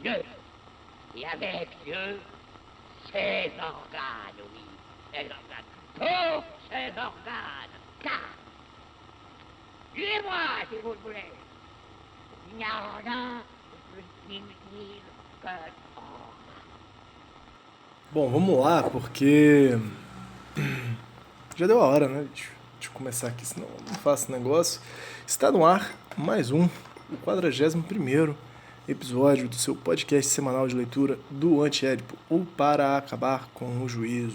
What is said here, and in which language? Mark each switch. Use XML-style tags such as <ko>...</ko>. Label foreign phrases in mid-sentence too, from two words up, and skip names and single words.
<fr>Dieu, et avec Dieu, ses organes, oui, ses organes, tous ses organes, car, tuez-moi si vous le voulez, il n'y a rien de plus inutile que</fr> <pt>Bom, vamos lá, porque já deu a hora, né, bicho? Deixa eu começar aqui, senão eu não faço negócio. Está no ar mais o 41º episódio do seu podcast semanal de leitura do Antiédipo, ou Para Acabar com o Juízo.</pt>